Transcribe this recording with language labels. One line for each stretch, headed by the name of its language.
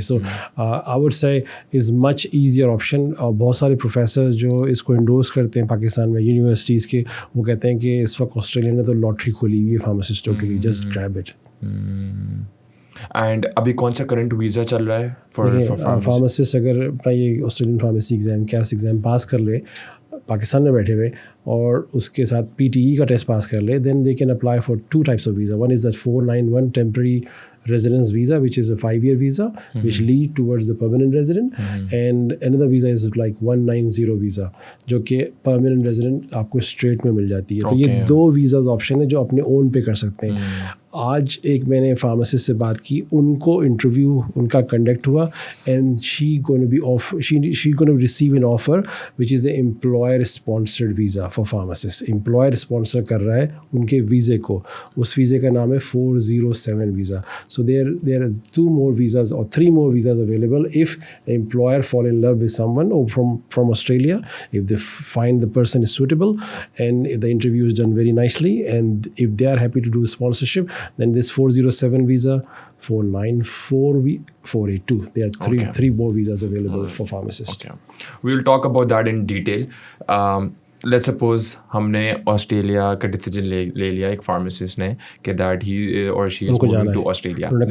English: So I would say is much easier option.
Urdu: اور بہت سارے پروفیسرز جو اس کو انڈورس کرتے ہیں پاکستان میں یونیورسٹیز کے, وہ کہتے ہیں کہ اس وقت آسٹریلیا نے تو لاٹری کھولی ہوئی ہے فارماسسٹوں کے لیے,
English: Just grab it.
Urdu: اینڈ ابھی کون سا کرنٹ ویزا چل رہا ہے فار فارماسسٹ؟ اگر اپنا یہ Australian pharmacy exam keeps exam pass کر لے پاکستان میں بیٹھے ہوئے, اور اس کے ساتھ PTE کا ٹیسٹ پاس کر لے,
English: then they can apply for 2 types of visa. One is that 491 temporary residence visa, which is a 5-year visa, which lead towards the permanent resident, and another visa is like 190 visa,
Urdu: جو کہ permanent resident آپ کو street میں مل جاتی ہے. تو یہ 2 ویزاز آپشن ہے جو اپنے اون پہ کر سکتے ہیں. آج ایک میں نے فارماسسٹ سے بات کی, ان کو انٹرویو ان کا کنڈکٹ ہوا,
English: And she gonna be receive an offer which is a employer sponsored visa for pharmacist.
Urdu: Employer sponsor کر رہا ہے ان کے ویزے کو, اس ویزے کا نام ہے 407 visa.
English: So there are 2 more visas or 3 more visas available if an employer fall in love with someone or from Australia, if they find the person is suitable and if the interview is done very nicely, and if they are happy to do sponsorship, then this 407 visa, 494, 482, there are three more visas available for pharmacists. Okay. We'll talk about that in detail. Let's suppose
Urdu: ہم نے Australia کا decision لے لیا ایک pharmacist نے کہ
English: That he or she is going to Australia.